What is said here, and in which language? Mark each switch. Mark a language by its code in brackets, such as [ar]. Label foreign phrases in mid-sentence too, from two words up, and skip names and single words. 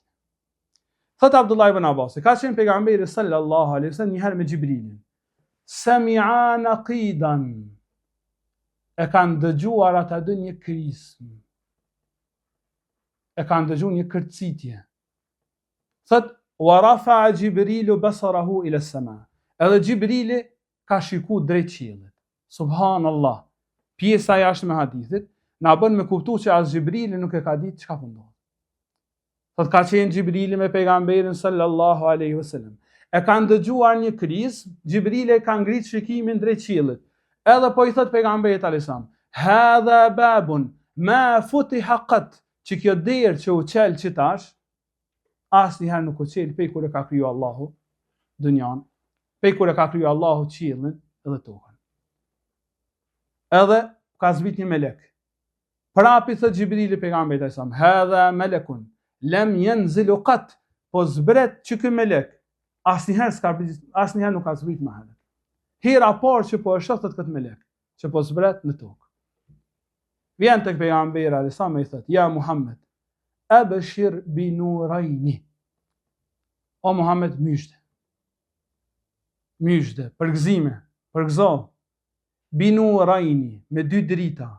[sq] Thot Abdullah ibn Abbas, ka qenë pejgamberi [ar] صلى الله عليه وسلم [sq] një herë me Xhibrilin. [ar] سمع نقيضا. [sq] E kanë dëgjuar ata dy një krism. E kanë dëgjuar një kërcitje. [ar] Thot ورفع جبريل بصره إلى السماء. [sq] Edhe Xhibrili ka shikuar drejt qiellit. [ar] Subhanallah. [sq] Pjesa jashtë me hadithit na bën me kuptuar se as Xhibrili nuk e ka ditë çka po ndodh. Thot ka qenë Xhibrili me pejgamberin [ar] صلى الله عليه وسلم. [sq] E kanë dëgjuar një krism, Xhibrili ka ngrit shikimin drejt qiellit. Edhe po i thot pejgamberit [ar] عليه السلام, "هذا باب ما فتح قط." [sq] Që kjo derë që u qel që tash, asnjëherë nuk u qel pej kur e ka kriju Allahu dynjan, pej kur e ka kriju Allahu qiellin edhe tokën. Edhe ka zbrit një melek. Prapi thot Xhibrili pejgamberit [ar] عليه السلام, "هذا ملك لم ينزل قط." [sq] Po zbret që ky melek asnjëherë nuk ka zbrit më herët. Hera parë që po e shoh këtë melek, që po zbret në tokë. Vjen tek pejgamberi [ar] عليه السلام [sq] e i thot, [ar] "يا محمد أبشر بنورين." [sq] O Muhammed, myshde, përgëzo, [ar] بنورين, [sq] me dy drita.